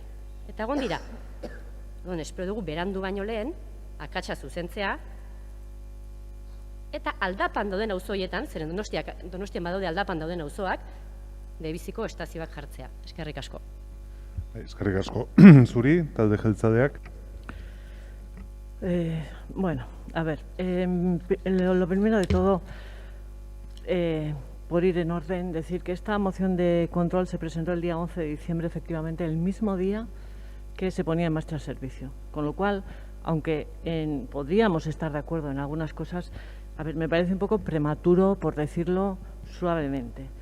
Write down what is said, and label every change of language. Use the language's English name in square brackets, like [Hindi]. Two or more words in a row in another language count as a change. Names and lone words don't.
[Basque] Eta egon dira, espero dugu berandu baino lehen, akatsa zuzentzea, eta aldapan dauden auzoietan, zeren Donostian badaude aldapan dauden auzoak, debiziko estazioak jartzea. Eskerrik asko. Eskerrik asko. Zuri, talde jeltzadeak? [Spanish] Bueno, a ver, lo primero de todo, por ir en orden, decir que esta moción de control se presentó el día 11 de diciembre, efectivamente, el mismo día que se ponía en marcha el servicio. Con lo cual, aunque podríamos estar de acuerdo en algunas cosas, a ver, me parece un poco prematuro, por decirlo suavemente.